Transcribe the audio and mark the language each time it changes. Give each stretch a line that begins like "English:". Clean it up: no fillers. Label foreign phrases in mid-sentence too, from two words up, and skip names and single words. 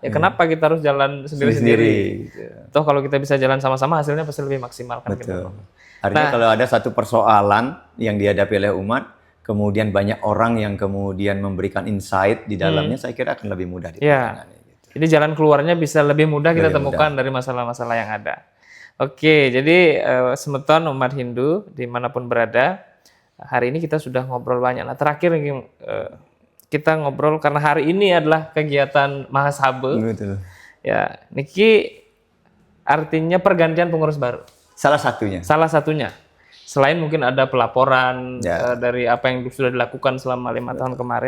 Indonesian: Ya kenapa kita harus jalan sendiri-sendiri? Toh kalau kita bisa jalan sama-sama, hasilnya pasti lebih maksimal kan? Betul. Artinya kalau ada satu persoalan yang dihadapi oleh umat, kemudian banyak orang yang kemudian memberikan insight di dalamnya, saya kira akan lebih mudah ditangani. Jadi jalan keluarnya bisa lebih mudah kita temukan dari masalah-masalah yang ada. Oke, jadi semeton umat Hindu dimanapun berada, hari ini kita sudah ngobrol banyak. Nah terakhir kita ngobrol karena hari ini adalah kegiatan Mahasabha. Betul. Ya, niki artinya pergantian pengurus baru. Salah satunya. Selain mungkin ada pelaporan dari apa yang sudah dilakukan selama 5 tahun kemarin,